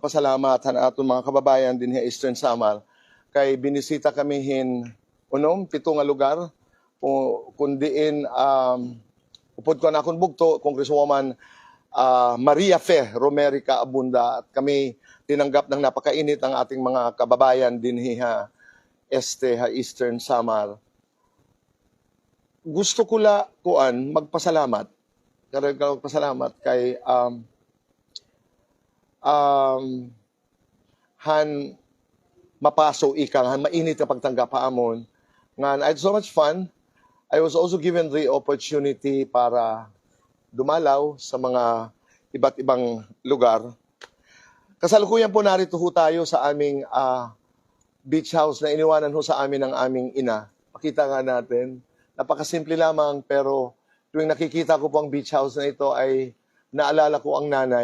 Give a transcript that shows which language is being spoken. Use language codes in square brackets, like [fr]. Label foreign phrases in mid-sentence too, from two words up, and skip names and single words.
[war] magpasalamat aton mga kababayan din sa Eastern Samar kay binisita kami unom 7 nga lugar kundiin upod ko na akong bugto Congresswoman Maria Fe Romerica Abunda at kami [tl] tinanggap ng napakainit ang ating mga kababayan [war] din ha Eastern Samar. Gusto ko magpasalamat kay han mapaso han [tl] mainit na pagtanggap [war] paamon nga [en] I had so much fun. I was also given the opportunity [tl] para dumalaw sa mga iba't ibang lugar. Kasalukuyan po narito ho tayo sa aming beach house na iniwanan ho sa amin ng aming ina. Pakita nga natin. Napakasimple lamang pero tuwing nakikita ko po ang beach house na ito ay naalala ko ang nanay.